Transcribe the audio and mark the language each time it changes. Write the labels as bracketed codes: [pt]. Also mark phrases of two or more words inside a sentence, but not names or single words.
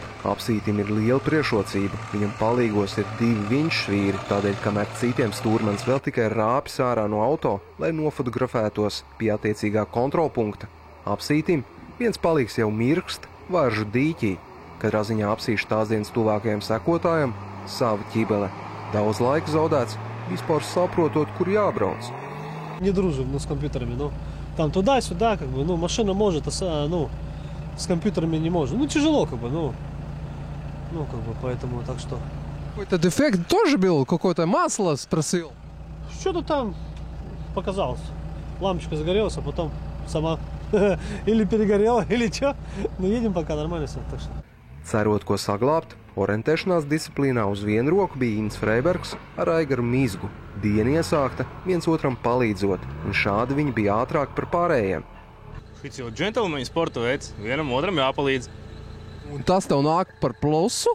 [lv] Apsītim ir liela priekšrocība. Viņam palīgos ir 2 vinčsvīri, tādēļ, kamēr citiem stūrmans vēl tikai rāpjas ārā no auto, lai nofotografētos pie attiecīgā kontrolpunkta. Apsītim viens palīgs jau mirkst Varžu dīķī. Katrā ziņā apsīšu tās dienas tuvākajiem sekotājiem savu ķibele. Daudz laika zaudēts, vispār saprotot, kur jābrauc. [ru] Не дружим, с компьютерами, там туда-сюда, машина может, с компьютерами не может. Тяжело, поэтому так что. Какой-то дефект тоже был? Какое-то масло спросил? Что-то там показалось. Лампочка загорелась, а потом сама или перегорела, или что. Едем пока нормально все. Так что. [lv] Cerot, ko saglābt, orientēšanās disciplīnā uz vienu roku bija Inns Freibergs ar Aigaru Mizgu. Diena iesākta, viens otram palīdzot, un šādi viņi bija ātrāk par pārējiem. Šis jau džentelmeņa sporta veids, vienam otram jāpalīdz. Un tas tev nāk par plusu?